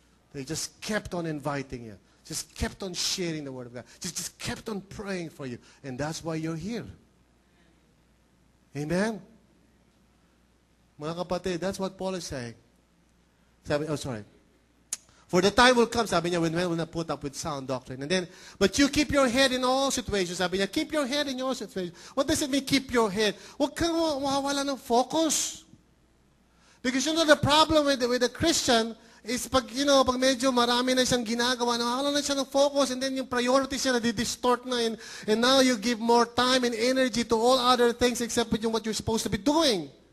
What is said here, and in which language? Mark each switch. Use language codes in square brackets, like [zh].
[en] They just kept on inviting you. Just kept on sharing the Word of God. Just kept on praying for you. And that's why you're here. Amen? [tl] Mga kapatid, [en] that's what Paul is saying. For the time will come, [tl] sabi niya, [en] when men will not put up with sound doctrine. And then, but you keep your head in all situations. Sabi niya, keep your head in all situations. What does it mean, keep your head? [tl] Huwag kang mawawala ng focus. Because the problem with the Christian is pag medyo marami na siyang ginagawa, nawawala na siya ng focus, and then yung priorities niya na-distort na, and now you give more time and energy to all other things except with what you're supposed to be doing.